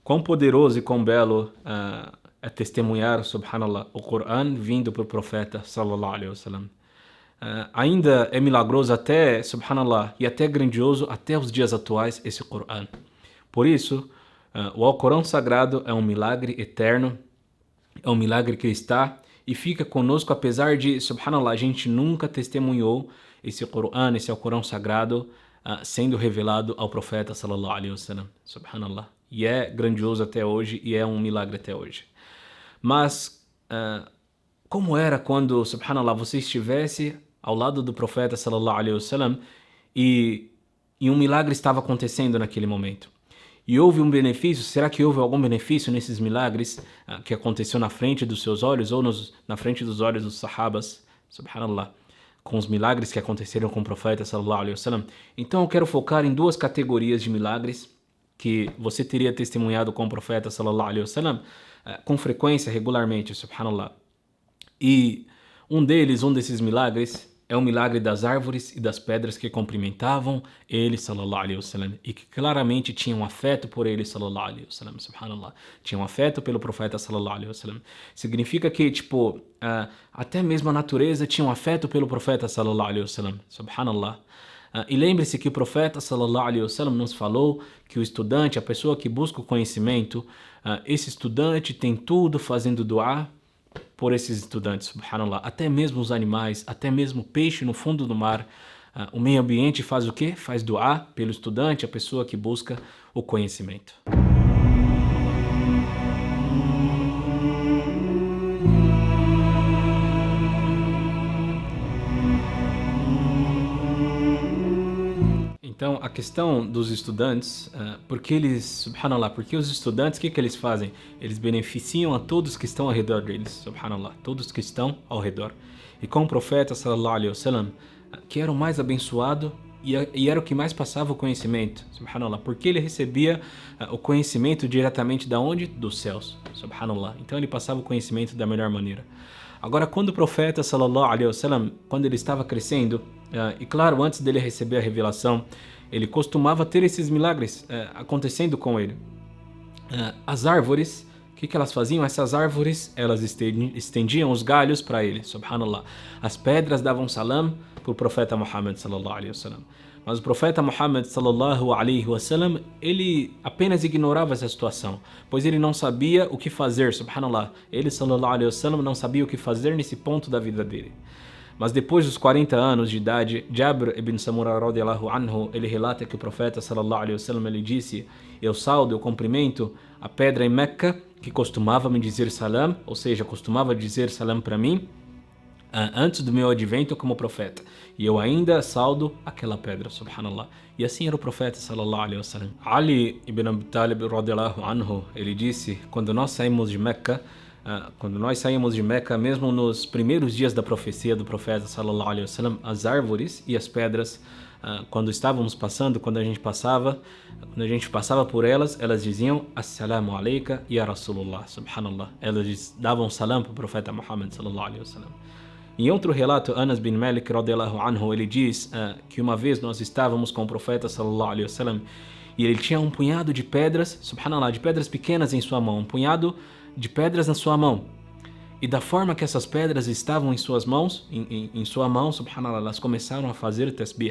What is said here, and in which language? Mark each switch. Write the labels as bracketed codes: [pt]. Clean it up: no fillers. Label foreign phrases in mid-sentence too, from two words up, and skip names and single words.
[pt] Quão poderoso e quão belo é testemunhar, subhanallah, o Coran vindo para o profeta, [ar] صلى الله عليه وسلم. [pt] Ainda é milagroso até, subhanallah, e até grandioso até os dias atuais esse Coran. Por isso, o Alcorão Sagrado é um milagre eterno, é um milagre que está e fica conosco, apesar de, subhanallah, a gente nunca testemunhou esse Coran, esse Alcorão Sagrado, sendo revelado ao profeta, [ar] صلى الله عليه وسلم سبحان الله. [pt] E é grandioso até hoje e é um milagre até hoje. Mas, como era quando, subhanallah, você estivesse ao lado do profeta, [ar] صلى الله عليه وسلم, [pt] e um milagre estava acontecendo naquele momento? E houve um benefício? Será que houve algum benefício nesses milagres que aconteceu na frente dos seus olhos ou na frente dos olhos dos sahabas? Subhanallah. Com os milagres que aconteceram com o profeta [ar] صلى الله عليه وسلم. [pt] Então eu quero focar em duas categorias de milagres que você teria testemunhado com o profeta [ar] صلى الله عليه وسلم [pt] com frequência, regularmente, subhanallah. E um desses milagres é o milagre das árvores e das pedras que cumprimentavam ele, [ar] صلى الله عليه وسلم, [pt] e que claramente tinham afeto por ele, [ar] صلى الله عليه وسلم سبحان الله. [pt] Tinham afeto pelo profeta, [ar] صلى الله عليه وسلم. [pt] Significa que, até mesmo a natureza tinha um afeto pelo profeta, [ar] صلى الله عليه وسلم سبحان الله. [pt] E lembre-se que o profeta, [ar] صلى الله عليه وسلم, [pt] nos falou que o estudante, a pessoa que busca o conhecimento, esse estudante tem tudo fazendo duá por esses estudantes, subhanallah. Até mesmo os animais, até mesmo o peixe no fundo do mar, o meio ambiente faz o quê? Faz duá pelo estudante, a pessoa que busca o conhecimento. Então, a questão dos estudantes, porque os estudantes, o que eles fazem? Eles beneficiam a todos que estão ao redor deles, subhanallah, todos que estão ao redor. E com o profeta, [ar] صلى الله عليه وسلم, [pt] que era o mais abençoado e era o que mais passava o conhecimento, subhanallah, porque ele recebia o conhecimento diretamente da onde? Dos céus, subhanallah. Então ele passava o conhecimento da melhor maneira. Agora, quando o profeta, [ar] صلى الله عليه وسلم, [pt] quando ele estava crescendo, e claro, antes dele receber a revelação, ele costumava ter esses milagres acontecendo com ele. As árvores, o que elas faziam? Essas árvores, elas estendiam os galhos para ele, subhanallah. As pedras davam salam para o profeta Muhammad, [ar] صلى الله عليه وسلم. [pt] Mas o profeta Muhammad, [ar] صلى الله عليه وسلم, [pt] ele apenas ignorava essa situação, pois ele não sabia o que fazer, subhanallah. Ele, [ar] صلى الله عليه وسلم, [pt] não sabia o que fazer nesse ponto da vida dele. Mas depois dos 40 anos de idade, [ar] Jabr ibn Samura رضي الله عنه, [pt] ele relata que o profeta [ar] صلى الله عليه وسلم, [pt] ele disse: eu cumprimento a pedra em Meca que costumava me dizer salam, ou seja, costumava dizer salam para mim antes do meu advento como profeta. E eu ainda saudo aquela pedra, subhanallah. E assim era o profeta [ar] صلى الله عليه وسلم. [pt] Ali ibn Abi Talib [ar] رضي الله عنه, [pt] ele disse: quando nós saímos de Meca, mesmo nos primeiros dias da profecia do profeta [ar] صلى الله عليه وسلم, [pt] as árvores e as pedras, quando a gente passava por elas, elas diziam [ar] السلام عليك يا رسول الله, [pt] subhanallah. Elas davam salam para o profeta Muhammad [ar] صلى الله عليه وسلم. [pt] Em outro relato, [ar] Anas bin Malik رضي الله عنه, [pt] ele diz que uma vez nós estávamos com o profeta [ar] صلى الله عليه وسلم [pt] e ele tinha um punhado de pedras, subhanallah, de pedras pequenas em sua mão, um punhado de pedras na sua mão. E da forma que essas pedras estavam em suas mãos, em sua mão, subhanallah, elas começaram a fazer tasbih.